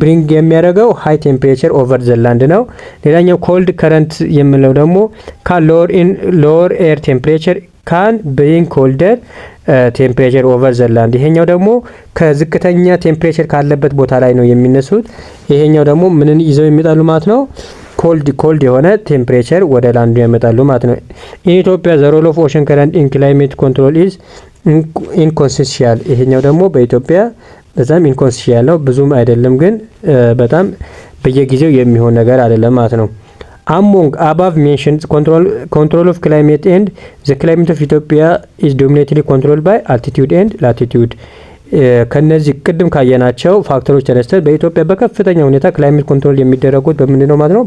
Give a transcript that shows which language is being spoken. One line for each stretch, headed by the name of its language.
Amharic: bring የሚያደርገው
English: high temperature over the land
Amharic: ነው። ሌላኛው cold current የምንለው ደግሞ
English: lower air temperature can bring colder ቴምፕሬቸር ኦቨር ዘ ላንድ።
Amharic: ይሄኛው ደግሞ ከዝቅተኛ ቴምፕሬቸር ካለበት ቦታ ላይ ነው የሚነሱት። ይሄኛው ደግሞ ምንን ይዘው የሚመጣሉ ማለት ነው? ኮልድ የሆነ ቴምፕሬቸር ወደ ላንዱ ያመጣሉ ማለት ነው። ኢትዮጵያ
English: ዘ ሮል ኦፍ ኦሽን ከረንት ኢን ክላይሜት ኮንትሮል ኢዝ ኢንኮንሲስቲያል።
Amharic: ይሄኛው ደግሞ በኢትዮጵያ በጣም ኢንኮንሲስተንት ነው፣ ብዙም አይደለም ግን በጣም በየጊዜው የሚሆን ነገር አይደለም ማለት ነው።
English: Among above mentioned control of climate and the climate of Ethiopia is dominantly controlled by altitude and latitude.
Amharic: ከነዚህ ቅድም ካየናቸው ፋክተሮች ተነስተን በኢትዮጵያ በከፍተኛ ሁኔታ ክላይሜት ኮንትሮል የሚደረጉት በምንድን ነው ማለት ነው?